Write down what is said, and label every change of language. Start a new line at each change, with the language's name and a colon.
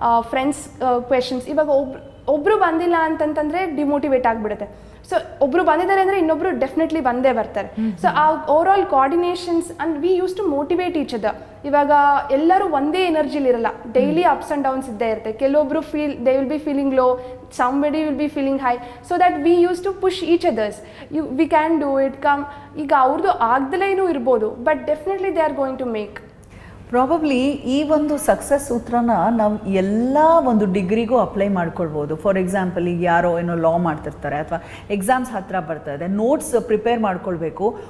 Kannada: Friends questions. ಇವಾಗ ಒಬ್ಬರು ಬಂದಿಲ್ಲ ಅಂತಂತಂದರೆ ಡಿಮೋಟಿವೇಟ್ ಆಗಿಬಿಡುತ್ತೆ. ಸೊ ಒಬ್ಬರು ಬಂದಿದ್ದಾರೆ ಅಂದರೆ ಇನ್ನೊಬ್ಬರು ಡೆಫಿನೆಟ್ಲಿ ಬಂದೇ ಬರ್ತಾರೆ. ಸೊ ಆ over all ಕೋಆರ್ಡಿನೇಷನ್ಸ್ and
English: We use to motivate each other.
Kannada: ಇವಾಗ ಎಲ್ಲರೂ ಒಂದೇ ಎನರ್ಜಿಲಿ ಇರಲ್ಲ, ಡೈಲಿ ಅಪ್ಸ್ ಆ್ಯಂಡ್ ಡೌನ್ಸ್ ಇದ್ದೇ ಇರುತ್ತೆ.
English: ಕೆಲವೊಬ್ಬರು they will be feeling low, somebody will be feeling high, so that we used to push each others. We can do it, come.
Kannada: ಈಗ ಅವ್ರದ್ದು ಆಗ್ದಲೇನೂ ಇರ್ಬೋದು, but definitely
English: They are going to make.
Kannada: Probably ಈ ಒಂದು success ಸೂತ್ರನ ನಾವು ಎಲ್ಲ ಒಂದು ಡಿಗ್ರಿಗೂ apply ಮಾಡ್ಕೊಳ್ಬೋದು. For example, ಈಗ ಯಾರೋ ಏನೋ ಲಾ ಮಾಡ್ತಿರ್ತಾರೆ ಅಥವಾ ಎಕ್ಸಾಮ್ಸ್ ಹತ್ತಿರ ಬರ್ತಾ ಇದೆ, ನೋಟ್ಸ್ ಪ್ರಿಪೇರ್ ಮಾಡ್ಕೊಳ್ಬೇಕು.